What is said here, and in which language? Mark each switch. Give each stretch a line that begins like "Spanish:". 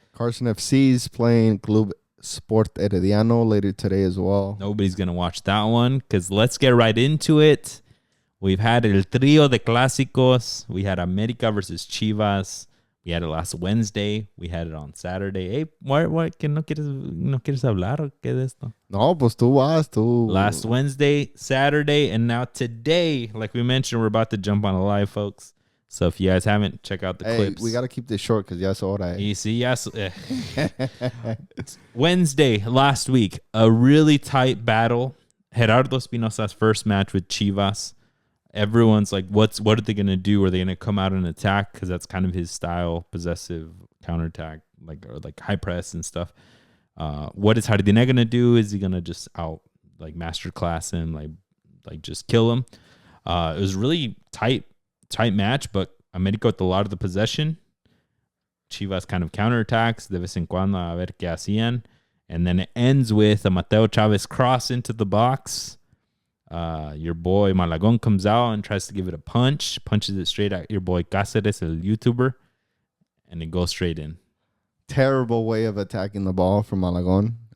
English: Carson FC's playing Club Sport Herediano later today as well. Nobody's going to watch that one because let's get right into it. We've had El Trio de Clásicos. We had América versus Chivas. We had it last Wednesday. We had it on Saturday. Hey, what?
Spanish: ¿Que no quieres hablar o qué de esto? No, pues tú vas, tú.
English: Last Wednesday, Saturday, and now today, like we mentioned, we're about to jump on a live, folks. So if you guys haven't, check out the clips. We got to keep this short because
Spanish: ya es hora.
English: You see, yes. Wednesday, last week, a really tight battle. Gerardo Espinosa's first match with Chivas. Everyone's like, what are they going to do? Are they going to come out and attack? Because that's kind of his style, possessive counterattack, like high press and stuff. What is Jardine going to do? Is he going to just masterclass him, like just kill him? It was really tight match, but América with a lot of the possession. Chivas kind of counterattacks,
Spanish: de vez en cuando a ver qué hacían.
English: And then it ends with a Mateo Chavez cross into the box. Your boy Malagon comes out and tries to give it a punches it straight at your boy Cáceres, el YouTuber, and it goes straight in. Terrible way of attacking the ball from Malagon.